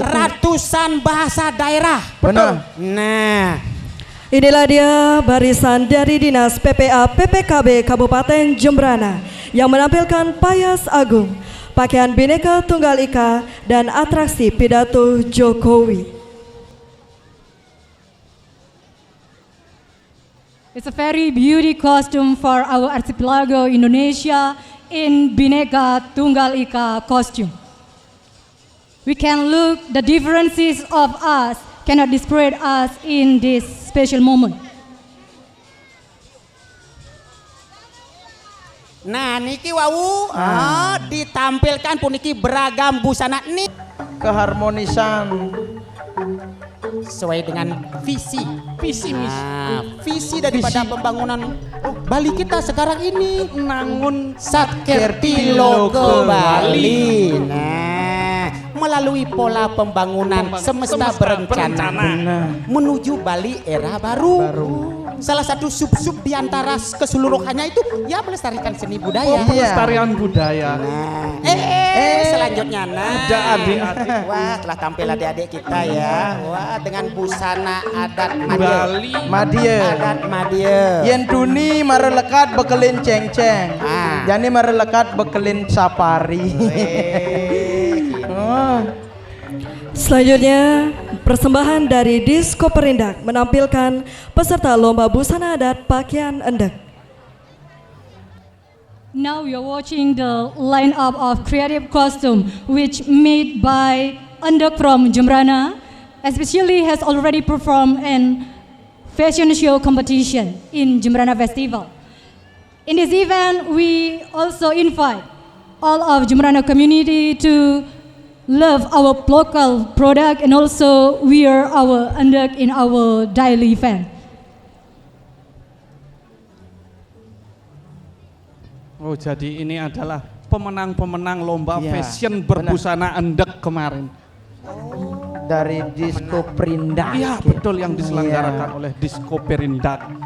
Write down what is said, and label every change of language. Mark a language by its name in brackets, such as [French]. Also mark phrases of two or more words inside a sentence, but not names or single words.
[Indonesian] Ratusan bahasa daerah. Benar. Nah, Inilah dia barisan dari Dinas PPA PPKB Kabupaten Jembrana yang menampilkan payas agung, pakaian Bhinneka Tunggal Ika, dan atraksi pidato Jokowi. [English] It's a very beauty costume for our archipelago Indonesia in Bhinneka Tunggal Ika costume. We can look the differences of us cannot describe us in this special moment. [Balinese] nah niki wau ditampilkan puniki [Indonesian] beragam busana [Balinese] nih [Indonesian] Keharmonisan. sesuai dengan visi misi. Visi daripada pembangunan Bali kita sekarang ini nangun Satkertilo ke Bali. Nah, melalui pola pembangunan semesta berencana menuju Bali era baru. Salah satu sub-sub di antara keseluruhannya itu ya melestarikan seni budaya. Pelestarian budaya. Selanjutnya Ada adik-adik. Wah, telah tampil adik-adik kita ya. Wah, dengan busana adat Bali. Madie. Adat Madie. [Balinese] Yen duni marelekat bekelin ceng-ceng. Jani marelekat bekelin safari. Oh. [Indonesian] Selanjutnya, persembahan dari Disko Perindak menampilkan peserta lomba busana adat pakaian endek. [English] Now we are watching the lineup of creative costume which made by Endek from Jembrana, especially has already performed in fashion show competition in Jembrana Festival. In this event, we also invite all of Jembrana community to love our local product and also wear our Endek in our daily event. [Indonesian] Oh, jadi ini adalah pemenang-pemenang lomba Ya, fashion berbusana endek kemarin. Dari Disko Perindak. Iya, betul, yang diselenggarakan oleh Disko Perindak.